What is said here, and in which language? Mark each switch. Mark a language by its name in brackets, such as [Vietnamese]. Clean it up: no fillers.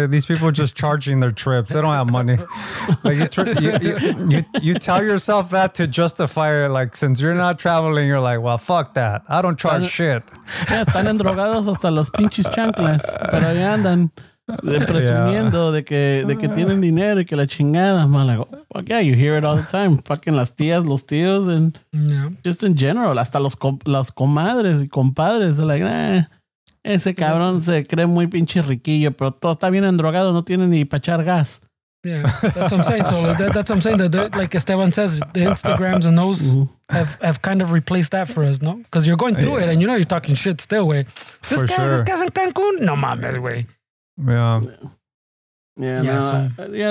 [English] These people just charging their trips. They don't have money. Like you tell yourself that to justify it. Like, since you're not traveling, you're like, well, fuck that. I don't charge shit. [Spanish] Yeah, están endrogados hasta los pinches chanclas. Pero ahí andan presumiendo de que tienen dinero y que la chingada. [English] Man, like, fuck yeah, you hear it all the time. Fucking las tías, los tíos, and just in general. [Spanish] Hasta las comadres y compadres. Like, ese cabrón se cree muy pinche riquillo, pero todo está bien endrogado, no tiene ni para echar gas. [English] Yeah, that's what I'm saying. So that's what I'm saying. That like Esteban says, the Instagrams and those have kind of replaced that for us, no? Because you're going through it and you know you're talking shit still, way. This guy's in Cancun? [Spanish] No mames, [English] way. Yeah.